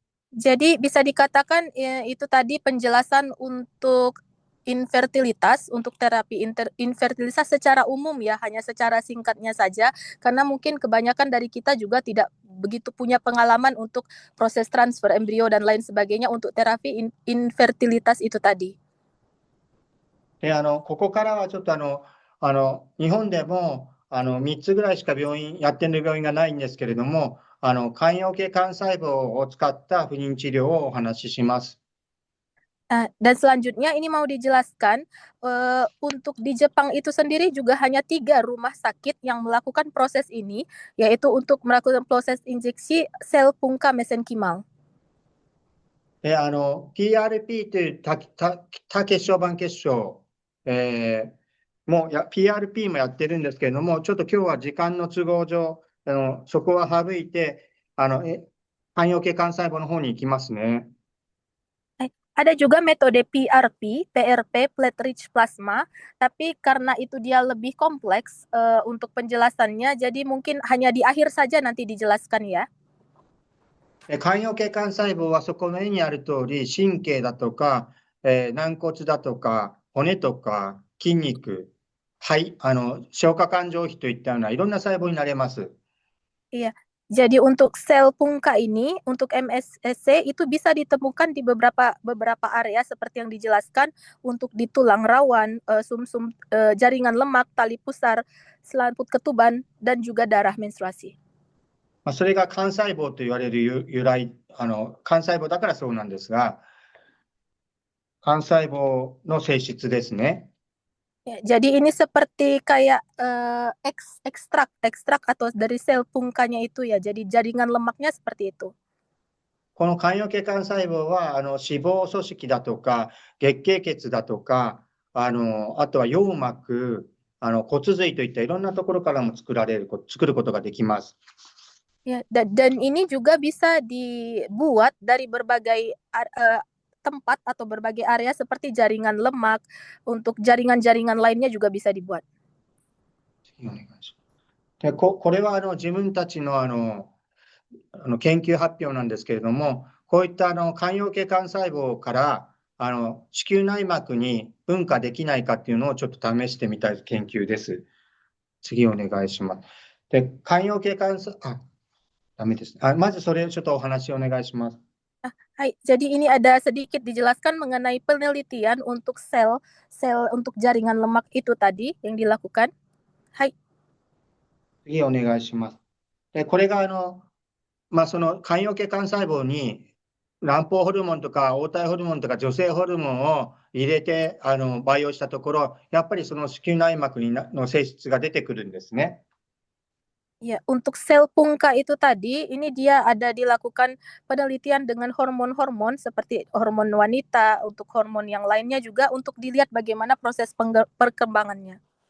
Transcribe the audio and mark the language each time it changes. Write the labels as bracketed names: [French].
[Indonesian] Jadi bisa dikatakan itu tadi penjelasan untuk infertilitas, untuk terapi infertilitas secara umum ya, hanya secara singkatnya saja, karena mungkin kebanyakan dari kita juga tidak begitu punya pengalaman untuk proses transfer embrio dan lain sebagainya untuk terapi infertilitas itu tadi. [Japanese] で、ここからはちょっと日本でも3つぐらいしかやってる病院がないんですけれども、間葉系幹細胞を使った不妊治療をお話しします。 [Indonesian] Dan selanjutnya ini mau dijelaskan untuk di Jepang itu sendiri juga hanya 3 rumah sakit yang melakukan proses ini, yaitu untuk melakukan proses injeksi sel pungka mesenkimal. [Japanese] で、PRP という多血小板血小、PRP もやってるんですけれども、ちょっと今日は時間の都合上、そこは省いて、間葉系幹細胞の方に行きますね。 [Indonesian] Ada juga metode PRP, platelet rich plasma, tapi karena itu dia lebih kompleks untuk penjelasannya, jadi mungkin hanya di akhir saja nanti dijelaskan ya. [Japanese] 間葉系幹細胞はそこの絵にある通り、神経だとか、軟骨だとか、骨とか、筋肉、肺、消化管上皮といったようないろんな細胞になれます。 [Indonesian] Iya. Jadi untuk sel pungka ini, untuk MSC itu bisa ditemukan di beberapa area seperti yang dijelaskan untuk di tulang rawan, sumsum jaringan lemak, tali pusar, selaput ketuban, dan juga darah menstruasi. [Japanese] それが幹細胞と言われる由来、幹細胞だからそうなんですが、幹細胞の性質ですね。 [Indonesian] Jadi ini seperti kayak ekstrak atau dari sel pungkanya itu ya. Jadi jaringan lemaknya seperti itu. [Japanese] この間葉系幹細胞は脂肪組織だとか月経血だとかあとは葉膜骨髄といったいろんなところからも作ることができます。 [Indonesian] Ya, dan ini juga bisa dibuat dari berbagai tempat atau berbagai area seperti jaringan lemak, untuk jaringan-jaringan lainnya juga bisa dibuat. [Japanese] 次お願いします。で、これは自分たちの研究発表なんですけれども、こういった間葉系幹細胞から子宮内膜に分化できないかっていうのをちょっと試してみたい研究です。次お願いします。で、間葉系幹細胞、ダメです。まずそれちょっとお話お願いします。 [Indonesian] Hai, jadi ini ada sedikit dijelaskan mengenai penelitian untuk sel untuk jaringan lemak itu tadi yang dilakukan. Hai. [Japanese] 次お願いします。で、これがその間葉系幹細胞に卵胞ホルモンとか黄体ホルモンとか女性ホルモンを入れて培養したところ、やっぱりその子宮内膜の性質が出てくるんですね。 [Indonesian] Ya, untuk sel pungka itu tadi, ini dia ada dilakukan penelitian dengan hormon-hormon seperti hormon wanita, untuk hormon yang lainnya juga untuk dilihat bagaimana proses perkembangannya.